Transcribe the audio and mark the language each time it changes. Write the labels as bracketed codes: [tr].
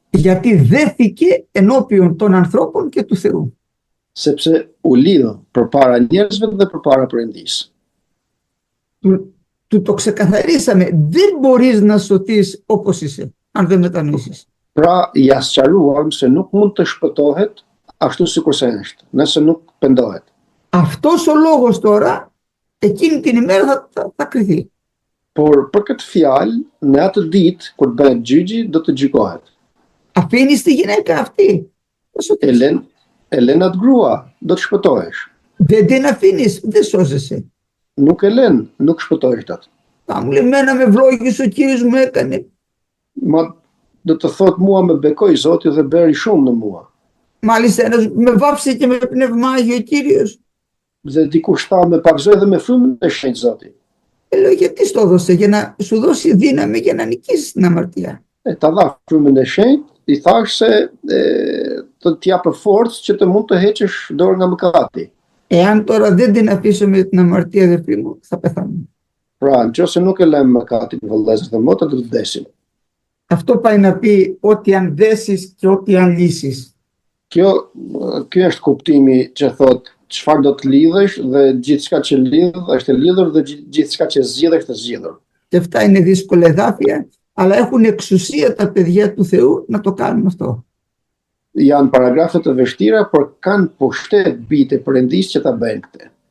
[el] Γιατί δέθηκε ενώπιον των ανθρώπων και του Θεού. [sq] sepse u lidh përpara njerëzve dhe përpara Perëndisë. [el] Του το ξεκαθαρίσαμε, δεν μπορείς να σωθείς όπως είσαι, αν δεν μετανοήσεις. [sq] Pra, ja sqaruam se nuk mund të shpëtohet ashtu sikurse është, nëse nuk pendohet. [el] Αυτός ο λόγος τώρα, εκείνη την ημέρα θα κριθεί. [sq] Por për këtë fjalë, në atë ditë kur bëhet gjyqi, do të gjykohet. [el] Αφήνεις τη γυναίκα αυτή. Θα σωθείς. [sq] E len atë grua, do të shpëtohesh. [el] Δεν την αφήνεις, δεν σώζεσαι. [sq] Nuk e len, nuk shpëtohesh atë. [el] Θα μου λέει, μένα με ευλόγησε ο Κύριος μου έκανε. [sq] Ma do të thotë mua me bekoj Zoti dhe bëri shumë në mua. [el] Μάλιστα ένας με βάψε και με πνεύμα Άγιο ο Κύριος. [sq] Dhe dikush tha me pakzoj dhe me frymën e shenjtë Zoti. [el] Λέω, γιατί στο έδωσε, για να σου δώσει δύναμη για να νικήσεις την αμαρτία. [sq] Ta dha frymën e shenjtë, i thash se të t'japë forcë që të mund të heqësh dorë nga mëkati. [el] Εάν τώρα δεν την αφήσουμε την αμαρτία, αδερφοί μου, θα πεθάνουμε. [sq] Pra, nëse nuk e lëm mëkatin, vëllezër dhe motra, do të vdesim. [el] Αυτό πάει να πει ότι αν δέσεις και ότι αν λύσεις. [sq] Ky është kuptimi që thotë çfarë do të lidhësh dhe gjithçka që lidh është e lidhur dhe gjithçka që zgjidh është e zgjidhur. [el] Και αυτά είναι δύσκολα εδάφια, αλλά έχουν εξουσία τα παιδιά του Θεού να το κάνουν αυτό. [sq] Janë paragrafe të vështira, por kanë pushtet bijtë e Perëndisë që ta bëjnë këtë.